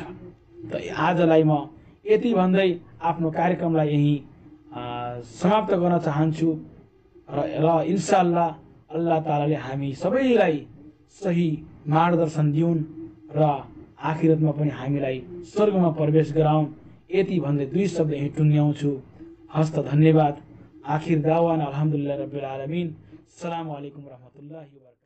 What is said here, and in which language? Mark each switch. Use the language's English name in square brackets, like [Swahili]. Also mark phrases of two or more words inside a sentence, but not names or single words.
[Nepali] त आजलाई म यति भन्दै आफ्नो कार्यक्रमलाई यही समाप्त गर्न चाहन्छु र [Arabic] إن شاء الله الله تعالى [Nepali] हामी सबैलाई सही मार्गदर्शन दिउन् र आखिरतमा पनि हामीलाई स्वर्गमा प्रवेश गराउन्। यति भन्दै दुई शब्द यही टुङ्ग्याउँछु। हस्त धन्यवाद। [Arabic] آخر دعوانا الحمد لله رب العالمين. السلام عليكم ورحمة الله وبركاته.